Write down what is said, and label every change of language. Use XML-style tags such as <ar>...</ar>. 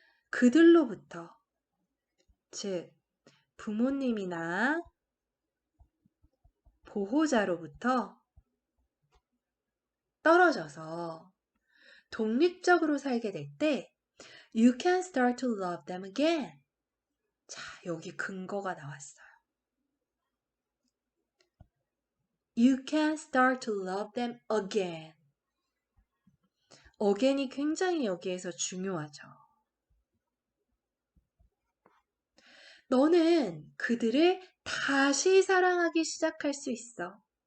<ko>그들로부터, 즉 부모님이나 보호자로부터 떨어져서 독립적으로 살게 될 때</ko> <en>you can start to love them again.</en> <ko>자, 여기 근거가 나왔어요.</ko> <en>You can start to love them again.</en> <ko>again이 굉장히 여기에서 중요하죠. 너는 그들을 다시 사랑하기 시작할 수 있어.</ko>